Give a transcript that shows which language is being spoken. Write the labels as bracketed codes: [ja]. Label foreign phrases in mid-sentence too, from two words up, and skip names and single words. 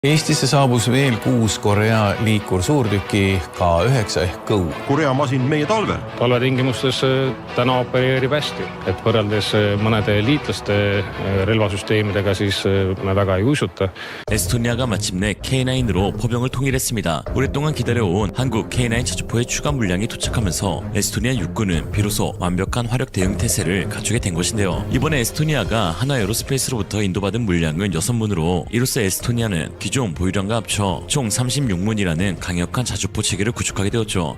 [et] Eestisse saabus veel 6 Korea liikursuurtüki K9 ehk GO. Korea masin meie talvel. Talvetingimustes täna opereerib hästi, et võrreldes mõnede liitlaste relvasüsteemidega siis me väga ei uisuta. [ko] 에스토니아가 마침내 K9으로 포병을 통일했습니다. 오랫동안 기다려온 한국 K9 자주포의 추가 물량이 도착하면서 에스토니아 육군은 비로소 완벽한 화력 대응 태세를 갖추게 된 것인데요. 이번에 에스토니아가 하나 에어로스페이스로부터 인도받은 물량은 6문으로 이로써 에스토니아는 기존 보유량과 합쳐 총 36문이라는 강력한 자주포 체계를 구축하게 되었죠.